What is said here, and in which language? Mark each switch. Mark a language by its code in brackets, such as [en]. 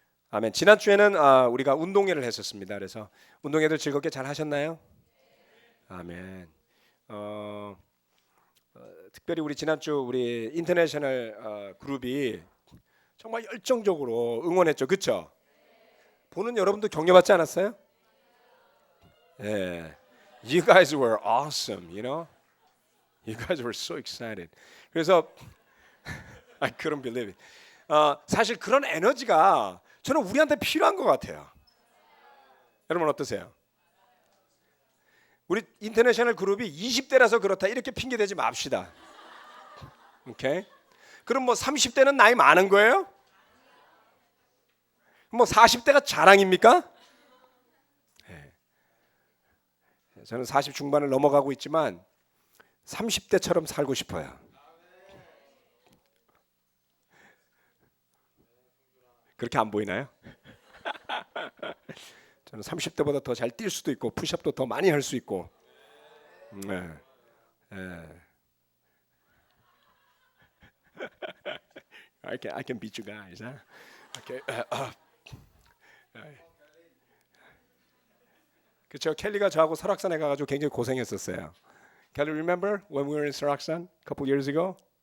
[ko] 아멘. 지난 주에는 우리가 운동회를 했었습니다. 그래서 운동회도 즐겁게 잘 하셨나요? 아멘. 특별히 우리 지난주 우리 인터내셔널 그룹이 정말 열정적으로 응원했죠, 그렇죠? 보는 여러분도 격려받지 않았어요? [en] 예, you guys were awesome, you know. You guys were so excited. [ko] 그래서 [en] I couldn't believe it. [ko] 사실 그런 에너지가 저는 우리한테 필요한 것 같아요. 여러분 어떠세요? 우리 인터내셔널 그룹이 20대라서 그렇다 이렇게 핑계 대지 맙시다. 오케이? 그럼 뭐 30대는 나이 많은 거예요? 뭐 40대가 자랑입니까? 네. 저는 40 중반을 넘어가고 있지만 30대처럼 살고 싶어요. 그렇게 안 보이나요? 저는 30대보다 더 잘 뛸 수도 있고 푸시업도 더 많이 할 수 있고. 네. 네. [en] I can beat you guys. Huh? Okay. [ko] 그렇죠. 켈리가 저하고 설악산에 가가지고 굉장히 고생했었어요. [en] Can you remember when we were in Saraksan a couple years ago?